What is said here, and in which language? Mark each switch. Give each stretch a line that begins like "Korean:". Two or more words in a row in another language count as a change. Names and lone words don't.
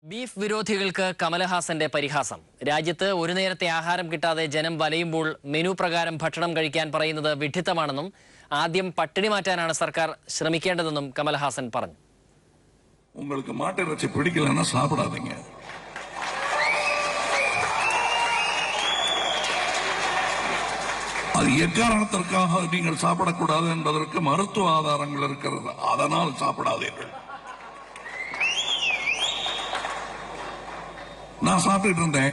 Malayalam: ബീഫ് വിരോധികൾക്ക് കമലഹാസന്റെ പരിഹാസം. രാജ്യത്ത് ഒരു നേരത്തെ ആഹാരം കിട്ടാതെ ജനം വലയുമ്പോൾ മെനു പ്രകാരം ഭക്ഷണം കഴിക്കാൻ പറയുന്നത് വിഡ്ഢിത്തമാണെന്നും ആദ്യം പട്ടിണി മാറ്റാനാണ് സർക്കാർ ശ്രമിക്കേണ്ടതെന്നും കമലഹാസൻ പറഞ്ഞു.
Tamil: உங்களுக்கு மாட்டிறைச்சி பிடிக்கலன்னா சாப்பிடாதீங்க. அது எக்காரணத்திற்காக நீங்கள் சாப்பிடக்கூடாது என்பதற்கு மருத்துவ ஆதாரங்கள் இருக்கிறது. அதனால் சாப்பிடாதீர்கள். நான் சாப்பிட்டு இருந்தேன்.